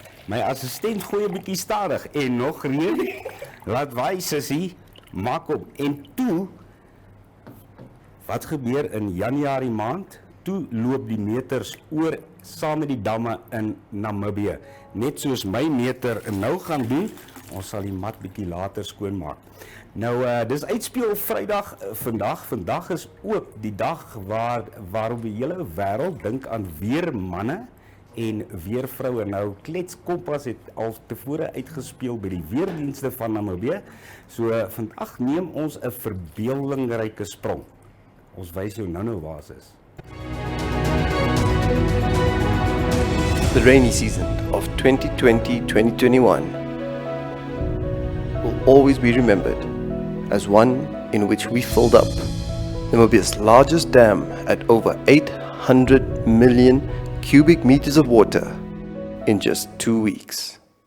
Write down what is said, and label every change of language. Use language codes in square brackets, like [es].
[af] My assistent gooi 'n bietjie stadig en nog reën. Laat waai sussie, maak op. En toe, wat gebeur in Januarie maand? Toe loop die meters oor saam met die damme in Namibië. Net soos my meter nou gaan doen. Ons sal die mat bietjie later skoonmaak. Nou, dis uitspeel Vrydag vandag. Vandag is ook die dag waarop die hele wêreld dink aan weermanne en weervroue. Nou, Kletskompas het al tevore uitgespeel by die weerdienste van Namibië. So, vandag neem ons 'n verbeeldingryke sprong. Ons wys jou nou waar dit is. [en] The rainy season of 2020-2021 will always be remembered as one in which we filled up Namibia's largest dam at over 800 million cubic meters of water in just 2 weeks.